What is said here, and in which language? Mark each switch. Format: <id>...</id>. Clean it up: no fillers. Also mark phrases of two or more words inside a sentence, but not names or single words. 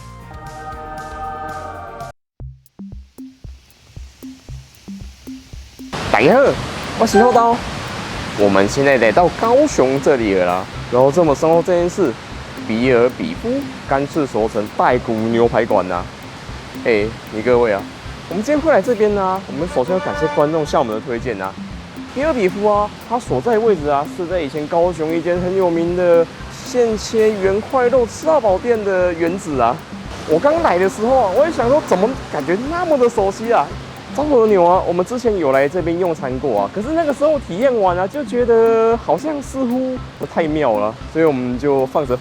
<zh>大家好，我是厚道。我們現在來到高雄這裡了啦。然後這麼深厚這件事，比爾比夫乾式熟成帶骨牛排館吶。你各位啊，我們今天會來這邊呢，我們首先要感謝觀眾向我們的推薦啊。比爾比夫啊，它所在位置啊，是在以前高雄一間很有名的現切原塊肉吃到飽店的原址啊。我剛來的時候啊，我也想說，怎麼感覺那麼的熟悉啊？昭和牛啊，我們之前有來這邊用餐過啊，可是那個時候體驗完啊，就覺得好像似乎不太妙了，所以我們就放着。</zh>